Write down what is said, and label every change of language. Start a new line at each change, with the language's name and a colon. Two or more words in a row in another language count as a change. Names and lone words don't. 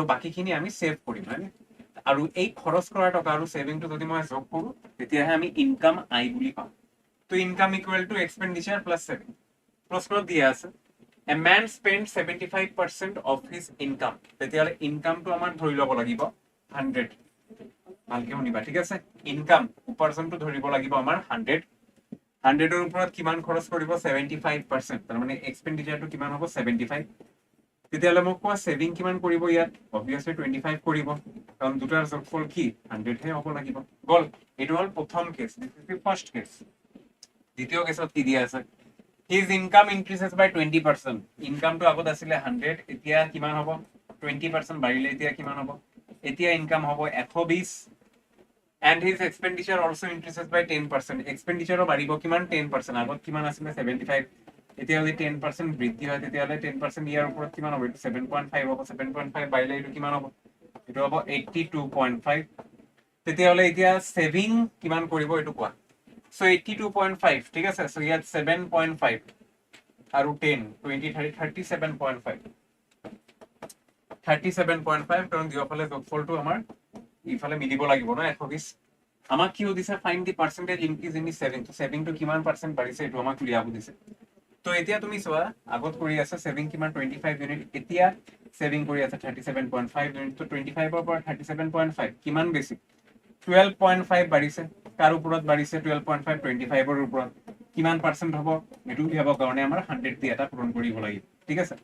Assamese: বাকিখিনি আমি সেভ কৰিম হয় আৰু এই খৰচ কৰা টকা আৰু সেভিংটো যদি মই যোগ কৰো তেতিয়াহে আমি ইনকাম আই বুলি পাম তো
English: income equal to expenditure plus saving
Assamese: প্ৰশ্নত দিয়া আছে
English: a man spends 75% of his income
Assamese: তেতিয়ালে ইনকামটো আমাৰ ধৰি লব লাগিব 100 ভালকে শুনিবা ঠিক আছে ইনকাম উপাৰ্জনটো ধৰিব লাগিব আমাৰ 100 100 ৰ ওপৰত কিমান খৰচ কৰিব 75% তাৰ মানে এক্সপেন্ডিচাৰটো কিমান হ'ব 75 তেতিয়ালে মোক কোৱা সেভিং কিমান কৰিব ইয়াত obviously 25 কৰিব কাৰণ দুটাৰ যোগফল কি 100 হে হ'ব লাগিব গল এটো হল প্ৰথম কেস
English: this is the first case
Assamese: দ্বিতীয় কেসত কি দিয়া আছে
English: his income increases by 20%
Assamese: income to আগত আছিল 100 এতিয়া কিমান হ'ব 20% বাঢ়িলে এতিয়া কিমান হ'ব এতিয়া ইনকাম হ'ব 120
English: and his expenditure also increases by 10%.
Assamese: expenditure বাঢ়িব কিমান 10%, আগত কিমান আছিলে 75, এতিয়া যদি 10% বৃদ্ধি হয় তেতিয়াহলে 10% ইয়াৰ ওপৰত কিমান হ'ব, 7.5 হ'ব, 7.5 বাঢ়িলে এইটো কিমান হ'ব, এইটো হ'ব 82.5, তেতিয়াহলে এতিয়া সেভিং কিমান কৰিব এইটো কোৱা। সো 82.5, ঠিক আছে, সো ইয়াত 7.5 আৰু 10 20 30 37.5, 37.5, কাৰণ দুয়োফালে যোগফলটো আমাৰ ইফালে মিলিব লাগিব ন 120। আমাক কি দিছে,
English: find the percentage increase in the saving,
Assamese: তো সেভিংটো কিমান পার্সেন্ট বাঢ়িছে এইটো আমাক উলিয়াব দিছে। তো এতিয়া তুমি চোৱা আগত কৰি আছে সেভিং কিমান 25 ইউনিট, এতিয়া সেভিং কৰি আছে 37.5 ইউনিট, তো 25 ৰ পৰা 37.5 কিমান বেছি, 12.5 বাঢ়িছে। কাৰ ওপৰত বাঢ়িছে 12.5, 25 ৰ ওপৰত, কিমান পার্সেন্ট হ'ব এইটো উলিয়াবৰ কাৰণে আমাৰ 100 দি এটা পূৰণ কৰিব লাগিব, ঠিক আছে।